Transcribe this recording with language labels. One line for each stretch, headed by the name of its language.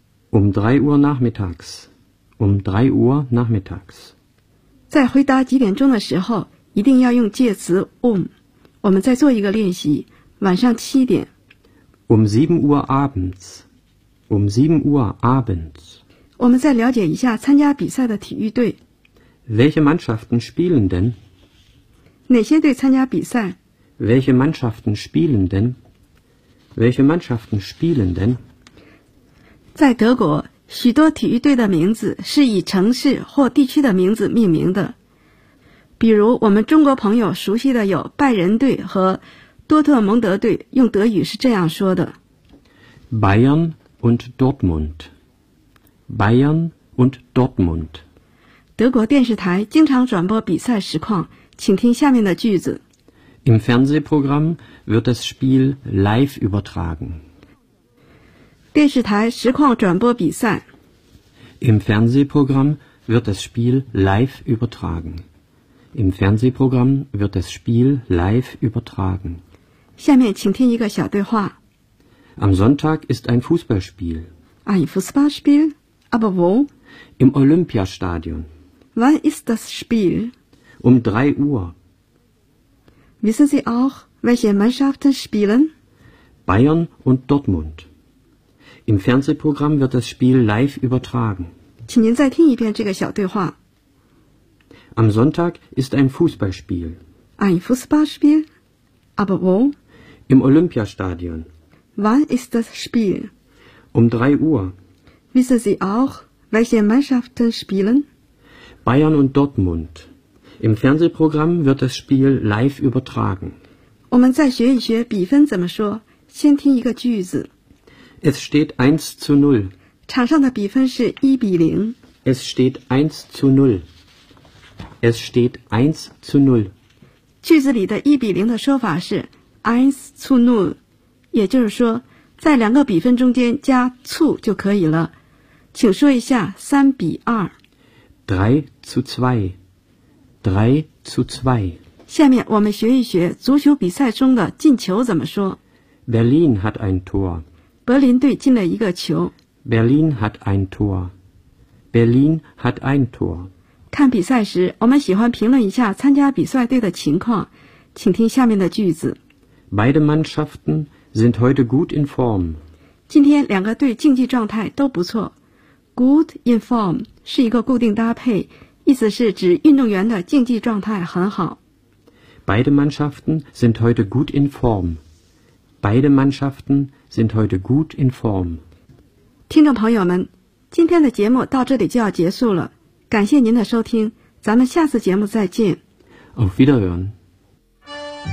German: 3 Uhr nachmittags. 3 Uhr nachmittags.
Chinese: 在回答几点钟的时候一定要用介词 um。我们再做一个练习。晚上七点。
German: 7 Uhr abends. 7 Uhr abends.
Chinese: 我们再了解一下参加比赛的体育队。
German: Welche Mannschaften spielen denn?
Chinese: 哪些队参加比赛?
German: Welche Mannschaften spielen denn? Welche Mannschaften spielen denn?
Chinese: 在德国,许多体育队的名字是以城市或地区的名字命名的。比如我们中国朋友熟悉的有拜仁队和多特蒙德队，用德语是这样说的
German: Bayern und Dortmund Bayern und Dortmund
Chinese: 德国电视台经常转播比赛实况，请听下面的句子
German: Im Fernsehprogramm wird das Spiel live übertragen
Chinese: 电视台实况转播比赛
German: Im Fernsehprogramm wird das Spiel live übertragenIm Fernsehprogramm wird das Spiel live übertragen.
Chinese: 下面请听一个小对话。
German: Am Sonntag ist ein Fußballspiel. Ein Fußballspiel? Aber wo? Im Olympiastadion. Wann ist das Spiel? 3 Uhr. Wissen Sie auch, welche Mannschaften spielen? Bayern und Dortmund. Im Fernsehprogramm wird das Spiel live übertragen.
Chinese: 请您再听一遍这个小对话。
German: Am Sonntag ist ein Fußballspiel. Ein Fußballspiel? Aber wo? Im Olympiastadion. Wann ist das Spiel? 3 Uhr. Wissen Sie auch, welche Mannschaften spielen? Bayern und Dortmund. Im Fernsehprogramm wird das Spiel live übertragen.
Chinese: 我们再学一学比分怎么说。先听一个句子。
German: Es steht 1-0.
Chinese: 场上的比分是1-0。
German: Es steht 1-0. Es steht 1-0.
Chinese: 句子里的1-0的说法是 1-0, 也就是说在两个比分中间加醋就可以了。请说一下3-2。
German: 3-2.
Chinese: 下面我们学一学足球比赛中的进球怎么说。
German: Berlin hat ein Tor.
Chinese: 柏林队进了一个球。
German: Berlin hat ein Tor. Berlin hat ein Tor.
Chinese: 看比赛时我们喜欢评论一下参加比赛队的情况请听下面的句子
German: Beide Mannschaften sind heute gut in form
Chinese: 今天两个队竞技状态都不错
German: Good in form
Chinese: 是一个固定搭配意思是指运动员的竞技状态很好
German: Beide Mannschaften sind heute gut in form Beide Mannschaften sind heute gut in form
Chinese: 听众朋友们今天的节目到这里就要结束了感谢您的收听，咱们下次节目再见。
German: Auf Wiederhören。